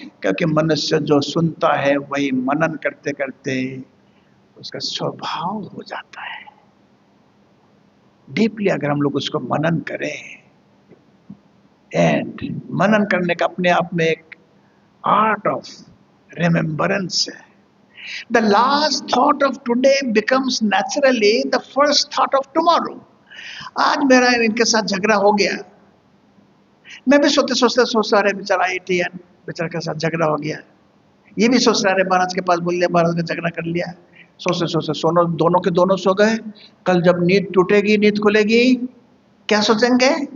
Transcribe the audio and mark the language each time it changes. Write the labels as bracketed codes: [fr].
[hi] क्योंकि मनुष्य जो सुनता है वही मनन करते करते उसका स्वभाव हो जाता है। डीपली अगर हम लोग उसको मनन करें, एंड मनन करने का अपने आप में एक [en] art of remembrance [hi] है। [en] The last thought of today becomes naturally the first thought of tomorrow. [hi] आज मेरा इनके साथ झगड़ा हो गया, मैं भी सोचते सोचते सोच रहा, बेचारा एटीएन बेचारा के साथ झगड़ा हो गया, ये भी सोच रहा है महाराज के पास बोल लिया, महाराज का झगड़ा कर लिया। सोचते सोचते सोनो, दोनों के दोनों सो गए। कल जब नींद टूटेगी, नींद खुलेगी, क्या सोचेंगे?